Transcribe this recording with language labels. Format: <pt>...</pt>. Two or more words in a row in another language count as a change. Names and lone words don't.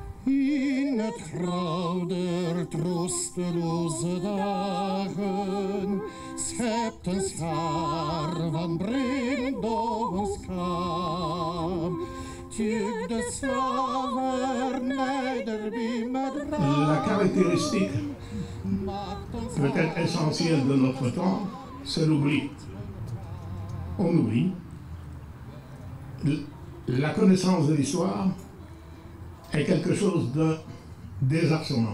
<nl>In het grauw der troosteloze dagen schept een schaar van Brindongenskam.</nl> <fr>La caractéristique peut-être essentielle de notre temps, c'est l'oubli. On oublie. La connaissance de l'histoire est quelque chose de désarçonnant.</fr>